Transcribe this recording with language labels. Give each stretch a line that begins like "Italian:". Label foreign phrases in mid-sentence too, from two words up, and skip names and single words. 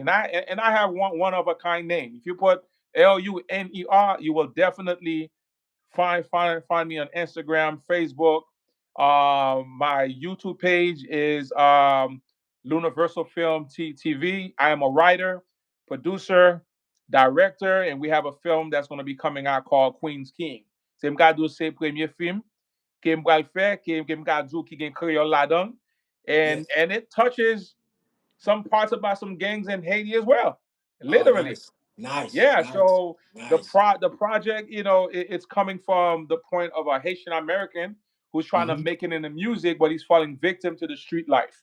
English: And I have one of a kind name. If you put Luner, you will definitely find me on Instagram, Facebook. My YouTube page is Universal Film TV. I am a writer, producer, director, and we have a film that's going to be coming out called Queen's King.
Haitian Creole: C'est mka do se premier film ke m'bral fè, ke m'ka dou ki gen Creole la dan.
English: Yes. And it touches some parts about some gangs in Haiti as well. Oh, Literally. nice. Nice. Yeah, Nice. so Nice. the project, it's coming from the point of a Haitian American who's trying to Hmm. make it in the music, but he's falling victim to the street life.